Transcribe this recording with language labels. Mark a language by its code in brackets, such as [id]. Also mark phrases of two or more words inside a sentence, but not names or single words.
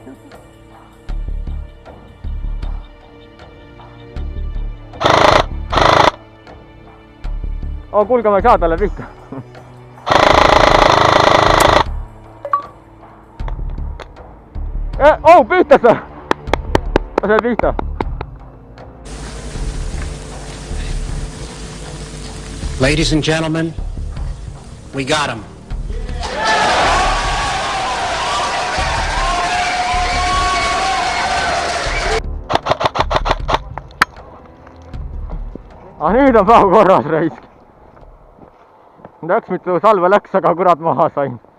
[et] Kuulge, ma ei saa talle pihta. Pihta sa! Ma sain pihta. [en] Ladies and gentlemen, we got him. [et] Nüüd on päev korras, raisk. Läks mitu salve läks, aga kurat maha sain.